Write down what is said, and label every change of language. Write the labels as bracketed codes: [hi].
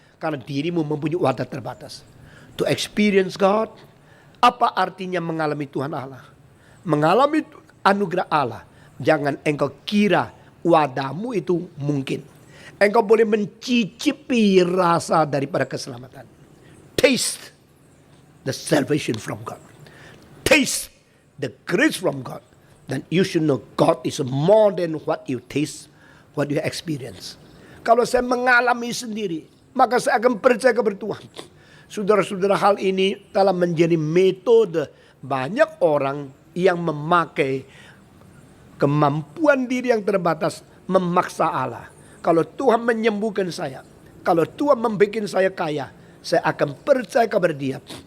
[id] Karena dirimu mempunyai wadah terbatas. [en] To experience God, [id] apa artinya mengalami Tuhan Allah? Mengalami anugerah Allah. Jangan engkau kira wadahmu itu mungkin. Engkau boleh mencicipi rasa daripada keselamatan. [en] Taste the salvation from God. Taste the grace from God. Then you should know God is more than what you taste, what you experience. [id] Kalau saya mengalami sendiri, maka saya akan percaya kepada Tuhan. Saudara-saudara, hal ini telah menjadi metode banyak orang yang memakai kemampuan diri yang terbatas memaksa Allah. Kalau Tuhan menyembuhkan saya, kalau Tuhan membuat saya kaya, saya akan percaya kepada Dia.